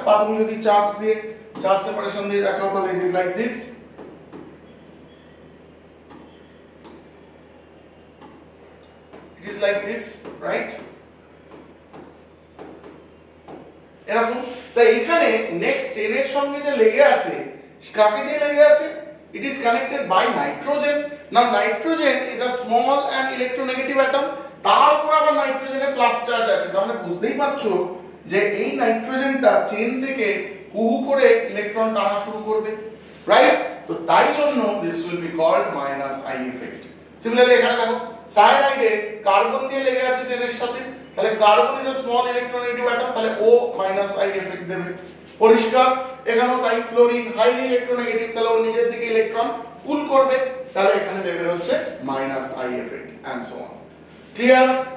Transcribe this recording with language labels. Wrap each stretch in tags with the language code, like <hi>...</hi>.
<bn>বা তুমি যদি চার্জ সেপারেশন দিয়ে দেখাও তাহলে</bn> <en>It is like this, it is like this, right?</en> <bn>এরকম। তাই এখানে নেক্সট চেনের সঙ্গে যে লেগে আছে, কাকে দিয়ে লেগে আছে?</bn> <en>It is connected by nitrogen. Now nitrogen is a small and electronegative atom.</en> <bn>তার উপর আবার নাইট্রোজেনে প্লাস চার্জ আছে। তার মানে বুঝতেই পারছো যে এই নাইট্রোজেনটা চেন থেকে হু করে ইলেকট্রন টানা শুরু করবে, রাইট? তো তাই জন্য</bn> <en>this will be called minus I effect.</en> <bn>Similarly এখানে দেখো সায়ানাইডে কার্বন দিয়ে লেগে আছে চেনের সাথে, তাহলে carbon is a small electronegative atom, তাহলে ও মাইনাস আই এফেক্ট দেবে। পরিষ্কার? এখানেও তাই, ফ্লোরিন হাইলি ইলেকট্রোনেগেটিভ, তাহলে ও নিজের দিকে ইলেকট্রন পুল করবে, তাহলে এখানে দেবে হচ্ছে minus I effect and so on. Clear?</bn>